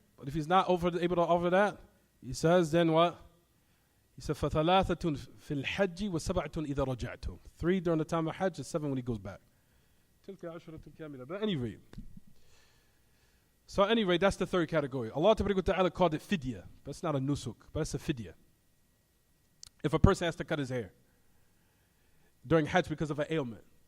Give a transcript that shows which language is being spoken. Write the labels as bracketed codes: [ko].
[en] But if he's not able to offer that, he says, then what? He said, [ar] فَثَلَاثَةٌ فِي الْحَجِّ وَسَبَعَةٌ إِذَا رَجَعْتُمْ. [en] 3 during the time of Hajj and 7 when he goes back. But anyway. So anyway, that's the third category. Allah Ta'ala called it fidya. But it's not a nusuk, but it's a fidya. If a person has to cut his hair during Hajj because of an ailment.